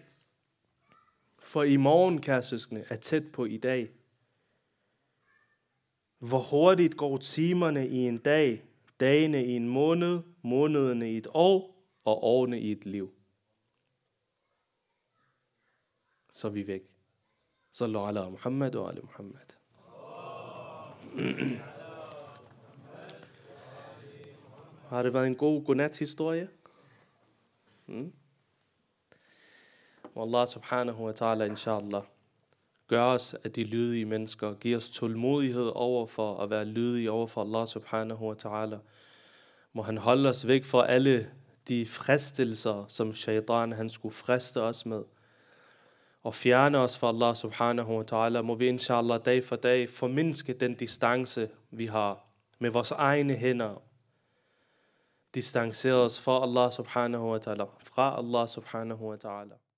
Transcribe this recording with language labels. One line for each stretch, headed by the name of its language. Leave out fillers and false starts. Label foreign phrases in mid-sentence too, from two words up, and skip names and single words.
Danish: For i morgen, kære søskende, er tæt på i dag. Hvor hurtigt går timerne i en dag, dagene i en måned, månederne i et år, og årene i et liv. Så er vi væk.
Arabic: صلوا على محمد og على محمد.
Danish: Har det været en god godnat-historie? Og
Arabic: الله سبحانه وتعالى,
Danish: inshallah, gør os af de lydige mennesker, giver os tålmodighed over for at være lydige over for
Arabic: الله سبحانه وتعالى.
Danish: Må han holde os væk fra alle de fristelser, som shaitan han skulle friste os med. Og fjerne os fra
Arabic: الله سبحانه وتعالى.
Danish: Må vi inshallah dag for dag formindske den distance, vi har med vores egne hænder. Distancere os fra
Arabic: الله سبحانه وتعالى.
Danish: Fra
Arabic: الله سبحانه وتعالى.